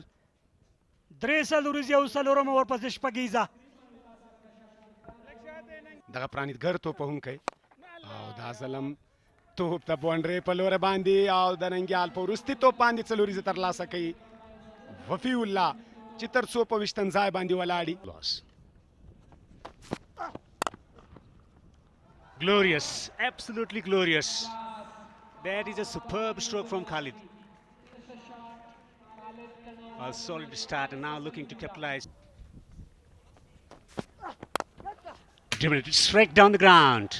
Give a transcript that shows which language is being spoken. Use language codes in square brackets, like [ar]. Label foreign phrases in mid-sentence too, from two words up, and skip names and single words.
[ps] درې څلوریزې او څلورمه ورپسې شپږیزه. دغه پرانیتګر توپ وهونکی او دا ځل توپ د باونډري په لور باندې او د ننګیال په وروستي توپ باندې څلوریزه ترلاسه کوي. وفي الله چې تر څو په ویشتم ځای باندې ولاړي. [en] Glorious, absolutely glorious. That is a superb stroke from Khalid. A solid start and now looking to capitalize. Straight down the ground.